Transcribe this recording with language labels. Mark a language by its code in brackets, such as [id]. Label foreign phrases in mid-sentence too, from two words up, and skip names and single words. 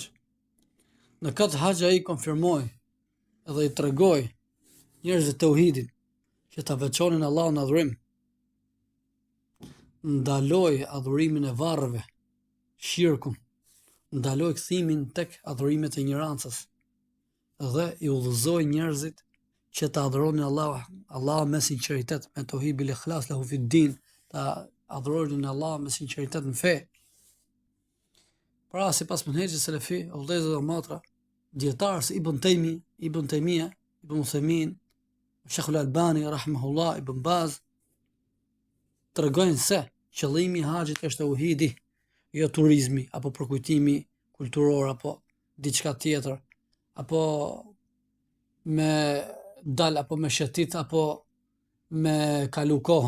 [sq] Në këtë haxh ai konfirmoi dhe i tregoi njerëzve tauhidin, që ta veçonin Allahun në adhurim, ndaloi adhurimin e varreve, shirkun, ndaloi kthimin tek adhurimet e ignorancës dhe i udhëzoi njerëzit që ta adhuronin Allahun me sinqeritet, me [ar] توحيد بالإخلاص له في الدين, [sq] ta adhuronin Allahun me sinqeritet në fe. Pra, sipas menhexhit selefi, o vëllezër dhe motra, dietarë si Ibn Taymija, Ibn Uthaymin, Sheikh Al-Albani rahimahullah, Ibn Baz, tregojnë se qëllimi i haxhit është tauhidi, jo turizmi apo përkujtimi kulturor apo diçka tjetër, apo me dal apo me shetit apo me kalu kohën.